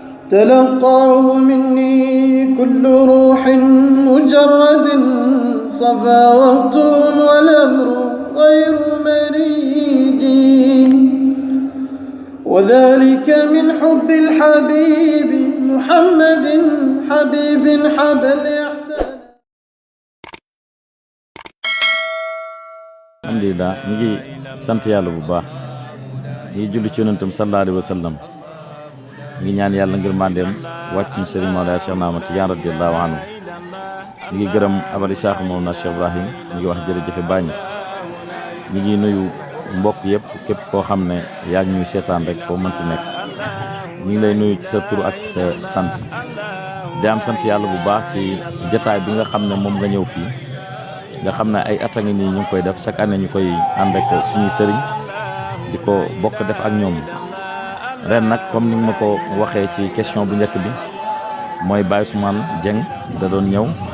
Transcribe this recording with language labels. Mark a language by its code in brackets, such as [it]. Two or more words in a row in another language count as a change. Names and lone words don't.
[ar] تلقاه مني كل روح مجرد صفا وقتهم والأمر غير مريج وذلك من حب الحبيب محمد حبيب حب الإحسان. [wo] alhamdulillah ñu ngi sant yàlla bu baax ñi julli ci yonentam [ar] صلى الله عليه وسلم [wo] ngi ñaan yàlla ngir mandeem wàcc ñu Serigne Mawlana Cheikh Ahmad Tidiane [ar] رضي الله عنه [wo] ñu ngi gërëm abali Cheikh Mawlana Cheikh Ibrahim ñu ngi wax jërëjëfe Baay Ñas ñu ngi nuyu mbokk yëpp képp koo xam ne yaa ngi ñuy seetaan rek foo mënti nekk ñu ngi lay nuyu ci sa tur ak ci sa sant di am sant yàlla bu baax ci jotaay bi nga xam ne moom nga ñëw fii nga xam ne ay at a ngi nii ñu ngi koy def [fr] chaque année [wo] ñu koy ànd ak suñuy sëriñ di ko bokk def ak ñoom ren nag comme ni ma ko waxee ci question bu njëkk bi mooy Baye Ousmane Dieng da doon ñëw